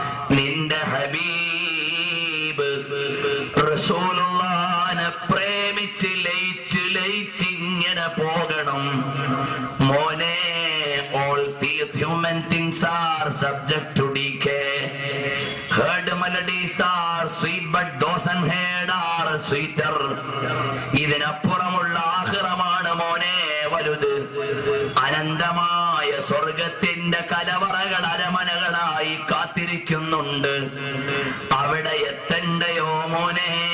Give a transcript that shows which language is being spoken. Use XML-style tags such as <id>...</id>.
<ml>നിന്റെ ഹബീബ് റസൂലുള്ളാഹിനെ പ്രേമിച്ച് ലയിച്ചിങ്ങനെ പോകണം.</ml> <en>മോനെ, all these human things are subject to decay. Heard melodies are sweet, but those unheard are sweeter.</en> <ml>ഇതിനപ്പുറമുള്ള ആഖിറമാണ് മോനെ വലുത്. അനന്തമായ സ്വർഗത്തിന്റെ കലവറകൾ അരമനകളായി കാത്തിരിക്കുന്നുണ്ട്. അവിടെ എത്തണ്ടയോ മോനെ?</ml>